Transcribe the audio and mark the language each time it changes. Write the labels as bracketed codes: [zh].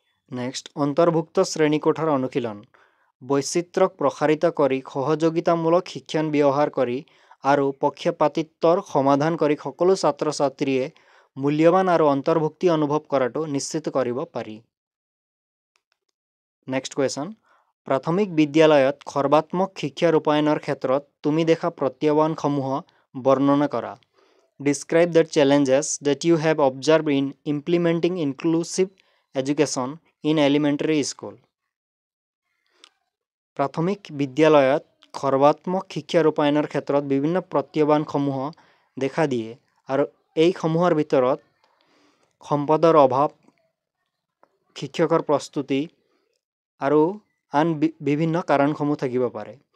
[as] Next, অন্তৰ্ভুক্ত শ্ৰেণীকোঠাৰ অনুশীলন। বৈচিত্ৰ্যক প্ৰসাৰিত কৰি সহযোগিতামূলক শিক্ষণ ব্যৱহাৰ কৰি আৰু পক্ষপাতিত্বৰ সমাধান কৰি সকলো ছাত্ৰ ছাত্ৰীয়ে মূল্যৱান আৰু অন্তৰ্ভুক্তি অনুভৱ কৰাটো নিশ্চিত কৰিব পাৰি। [en] Next question. [as] প্ৰাথমিক বিদ্যালয়ত সৰ্বাত্মক শিক্ষা ৰূপায়ণৰ ক্ষেত্ৰত তুমি দেখা প্ৰত্যাহ্বানসমূহ বৰ্ণনা কৰা। [en] Describe the challenges that you have observed in implementing inclusive education in elementary school. [as] প্ৰাথমিক বিদ্যালয়ত সৰ্বাত্মক শিক্ষা ৰূপায়ণৰ ক্ষেত্ৰত বিভিন্ন প্ৰত্যাহ্বানসমূহ দেখা দিয়ে আৰু এইসমূহৰ ভিতৰত সম্পদৰ অভাৱ, শিক্ষকৰ প্ৰস্তুতি আৰু আন বিভিন্ন কাৰণসমূহ থাকিব পাৰে।